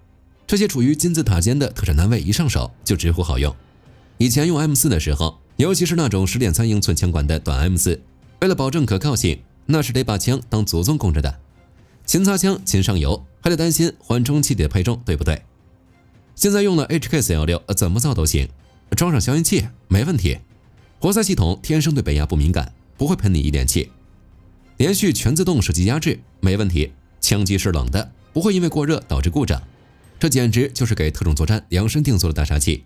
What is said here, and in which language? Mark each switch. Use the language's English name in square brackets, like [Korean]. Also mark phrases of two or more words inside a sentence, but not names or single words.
[Chinese] 這些處於金字塔尖的特產單位一上手就直呼好用。以前用 M4 的時候，尤其是那種10.3英寸槍管的短 M4， 為了保證可靠性，那是得把槍當祖宗供着的。勤擦槍，勤上油，還得擔心緩衝气体的配重，對不对？現在用了 HK416，怎麼造都行，裝上消音器沒問題。活塞系統天生對北壓不敏感，不會噴你一點氣。連續全自動射擊壓制沒問題，槍機是冷的，不會因為過熱導致故障。這簡直就是給特種作戰量身定做的大殺器。